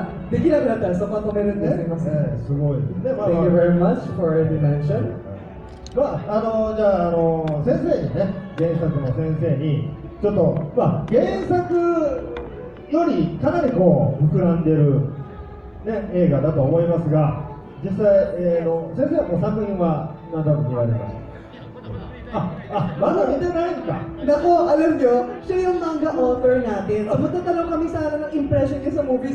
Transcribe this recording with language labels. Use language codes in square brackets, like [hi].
[ja] できなくなったらそこは止めるんです。すいません。すごいですね。 [en] Thank you very much for the mention. [ja] じゃあ先生にね、原作の先生にちょっと原作よりかなりこう膨らんでるね映画だと思いますが、実際先生はもう作品は何度も見られました。まだ見てないんか。 [tl] Nako, alam nyo, siya yung manga author natin. So magtatanong kami sana ng impression niya sa movie.